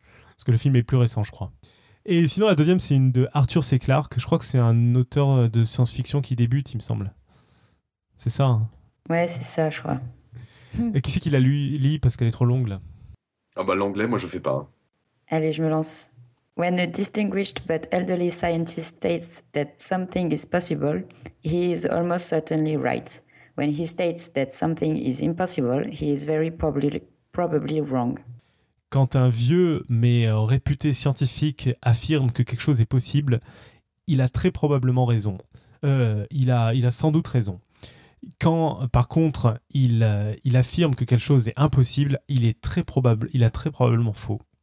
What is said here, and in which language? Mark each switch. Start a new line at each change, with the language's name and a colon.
French: Parce que le film est plus récent, je crois. Et sinon, la deuxième, c'est une de Arthur C. Clarke. Je crois que c'est un auteur de science-fiction qui débute, il me semble. C'est ça, hein ? Ouais, c'est ça, je crois. Et qui c'est qui la lit, parce qu'elle est trop longue, là ? Ah bah, l'anglais, moi, je fais pas. Allez, je me lance.
English: When a distinguished but elderly scientist states that something is possible, he is almost certainly right. When he states that something is impossible, he is very probably wrong.
French: Quand un vieux mais réputé scientifique affirme que quelque chose est possible, il a très probablement raison. Il a sans doute raison. Quand, par contre, il affirme que quelque chose est impossible, il a très probablement faux.